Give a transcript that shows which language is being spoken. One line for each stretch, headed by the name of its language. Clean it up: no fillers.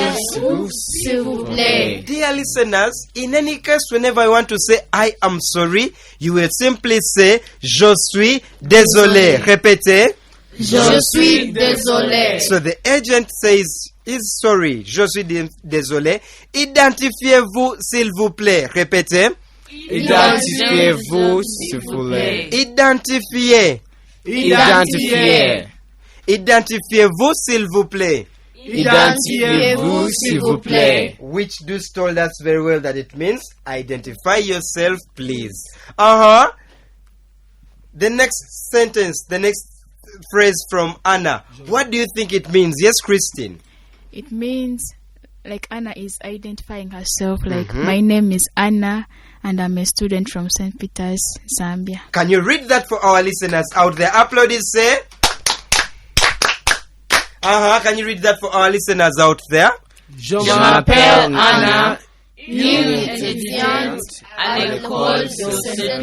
French: S'il vous plaît.
English: Dear listeners, in any case, whenever I want to say I am sorry, you will simply say
French: je suis désolé. Répétez. Je suis désolé.
English: So the agent says is sorry.
French: Je suis désolé. Identifiez-vous s'il vous plaît. Répétez. Identifiez-vous s'il vous plaît. Identifiez. Identifiez-vous s'il vous plaît. Identifiez-vous s'il vous plaît.
English: Which Deuce told us very well that it means identify yourself, please. The next sentence, the next phrase from Anna. What do you think it means? Yes, Christine. It means like Anna is identifying herself. Like my name is Anna and I'm a student from St. Peter's, Zambia. Can you read that for our listeners out there? Upload it, say. Can you read that for our listeners out there?
French: Je m'appelle Anna, une étudiante à l'école de St.